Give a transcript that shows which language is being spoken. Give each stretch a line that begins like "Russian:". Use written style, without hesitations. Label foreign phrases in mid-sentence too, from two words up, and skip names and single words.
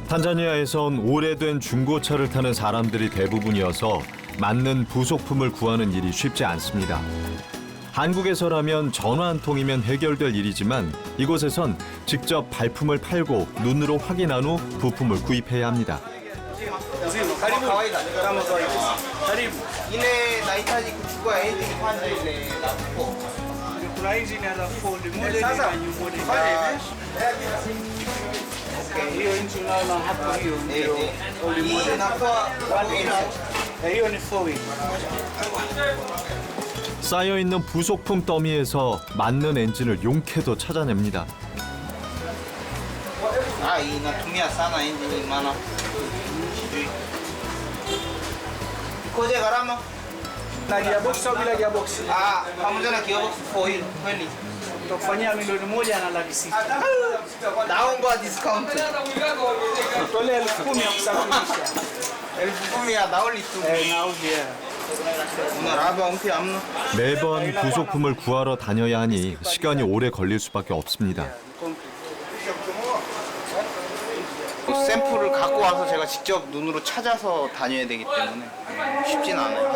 Korean: 탄자니아에선 오래된 중고차를 타는 사람들이 대부분이어서 맞는 부속품을 구하는 일이 쉽지 않습니다. 한국에서라면 전화 한 통이면 해결될 일이지만 이곳에선 직접 발품을 팔고 눈으로 확인한 후 부품을 구입해야 합니다.
Swahili: Ile nahitaji kuchukua engine kwanza ile la kupo. Kuna engine ya Ford model na
English: new model.
Swahili: Okay, hiyo engine naona hapo hiyo ndio. Hii inakuwa hiyo ni 4-wheel.
Korean: 쌓여있는 부속품 더미에서 맞는 엔진을 용케도 찾아냅니다.
Swahili: inatumia sana engine maana koje gharama na gearbox au bila gearbox? Pamoja na gearbox 4-wheel kweli tukufanyia milioni 1,600,000. Naomba discount. Tolea 10,000 ya kusafirisha. 10,000 ya nauli tu. Nauli.
Korean: 매번 부속품을 구하러 다녀야 하니 시간이 오래 걸릴 수밖에 없습니다. 샘플을 갖고 와서 제가 직접 눈으로 찾아서 다녀야 되기 때문에 쉽진 않아요.